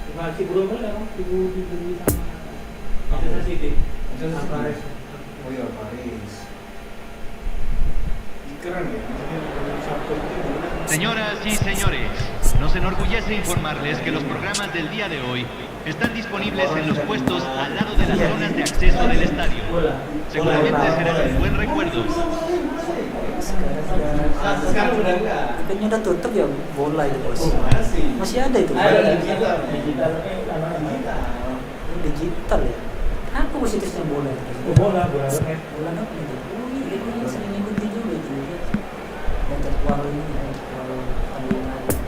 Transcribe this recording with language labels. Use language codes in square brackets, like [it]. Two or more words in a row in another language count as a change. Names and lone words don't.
[id] si Bruno kan dibeli sama Manchester City. Alvarez. Oh iya, Paris. Keren ya, [es] Señoras y señores, nos enorgullece informarles que los programas del día de hoy están disponibles en los puestos al lado de las zonas de acceso del estadio. Seguramente serán un buen recuerdo. [id] Sekarang udah enggak. Eventnya udah tutup ya bola itu bos. Masih ada itu. Ada digital. Digital ya. Apa bos situsnya bola itu? Bola apa itu? Oh iya, ini sering ikuti juga itu. Dan jadwal ini, jadwal pertandingan.